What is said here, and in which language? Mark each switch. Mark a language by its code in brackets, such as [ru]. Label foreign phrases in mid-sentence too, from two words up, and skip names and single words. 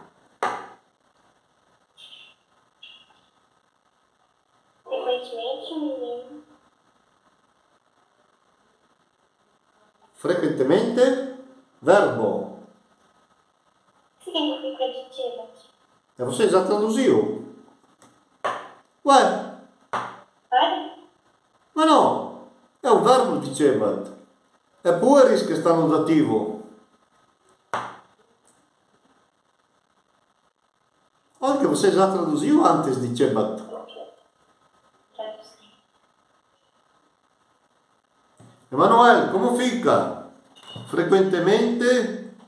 [pt] Frequentemente, menino. Frequentemente, verbo. Significa aditivo. E você já traduziu? Ué, Para. [it] ma no, è un verbo dicevat. È pueris che sta no dativo. [pt] Olha que você já traduziu antes dicevat. Traduzi. Emanuele, come fica? Frequentemente,